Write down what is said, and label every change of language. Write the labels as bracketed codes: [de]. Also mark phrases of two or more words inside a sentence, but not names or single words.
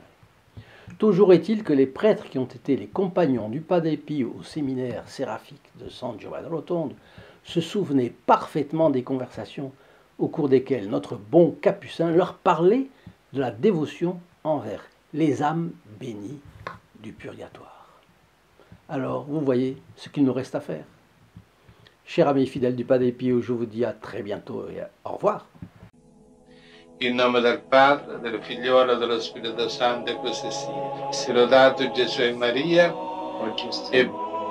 [fr] Toujours est-il que les prêtres qui ont été les compagnons du Padre Pio au séminaire séraphique de San Giovanni Rotondo se souvenaient parfaitement des conversations au cours desquelles notre bon capucin leur parlait de la dévotion envers les âmes bénies du purgatoire. Alors, vous voyez ce qu'il nous reste à faire. Chers amis fidèles du Padre Pio, je vous dis à très bientôt et au revoir. [it] In nome del Padre, del Figliolo e dello Spirito Santo, così sia. Sia lodato Gesù e Maria, e